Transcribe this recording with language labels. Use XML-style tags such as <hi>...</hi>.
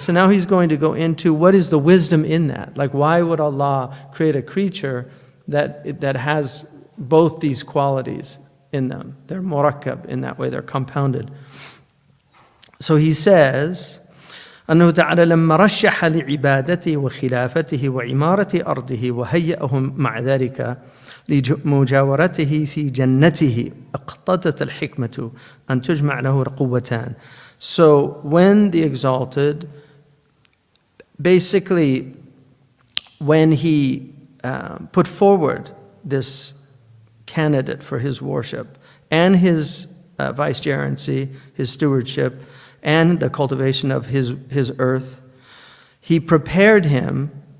<en>So now he's going to go into what is the wisdom in that. Like, why would Allah create a creature that has both these qualities in them? They're murakkab in that way, they're compounded. So he says,</en> <ar>أنه تعالى لما رشح لعبادته وخلافته وعمارة أرضه وهيأهم مع ذلك لمجاورته في جنته اقتضت الحكمة أن تجمع له قوتان.</ar> <en>So when the exalted, basically when he put forward this candidate for his worship and his vicegerency, his stewardship, and the cultivation of his earth, he prepared him</en>